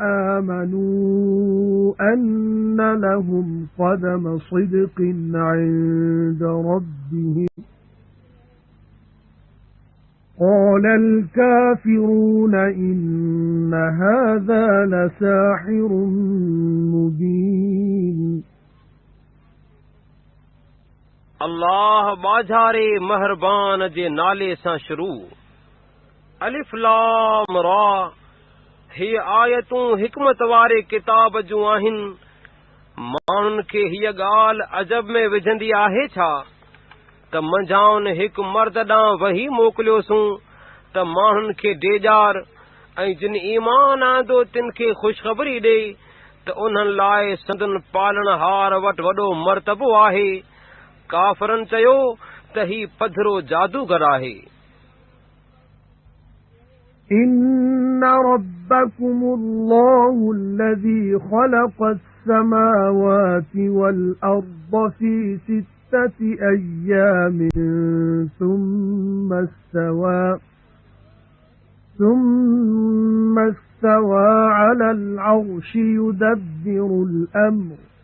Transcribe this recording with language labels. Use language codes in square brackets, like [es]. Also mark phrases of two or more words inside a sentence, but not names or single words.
[ar] آمنوا أن لهم قدم صدق عند ربهم قال الكافرون إن هذا لساحر مبين [sd] अल्लाह बाझारे महरबान जे नाले सां शुरू [ar] ألف لام را [sd] ही आयतूं हिकमत वारे किताब जूं आहिनि माण्हुनि खे हीअ ॻाल्हि अजब में विझंदी आहे छा त मंझाउनि हिकु मर्द ॾांहुं वही मोकिलियोसूं त माण्हुनि खे डेॼार ऐं जिन ईमान आंदो तिन खे ख़ुशख़बरी ॾे त उन्हनि लाइ संदन पालणहार वटि वॾो मर्तबो आहे काफ़रन चयो त ही पधरो जादूगर आहे [ar] إن ربكم الله الذي خلق السماوات والأرض في 6 أيام ثم استوى على العرش يدبر الأمر